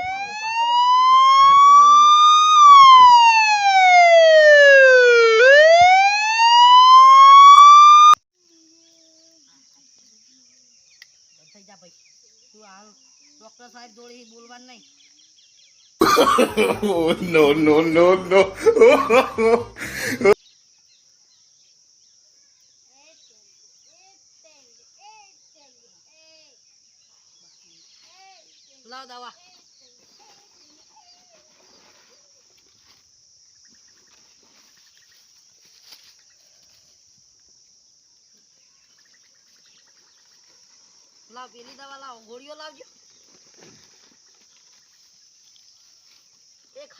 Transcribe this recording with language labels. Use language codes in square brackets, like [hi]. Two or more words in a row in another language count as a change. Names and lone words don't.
[gu] થઈ જા ભાઈ તું હાલ ડોક્ટર સાહેબ જોડે બોલવાનું નહીં [en] Oh, no, no, no, no. [gu] લાવ દવા લાવ પેલી દવા લાવ ગોળીઓ લાવજો એક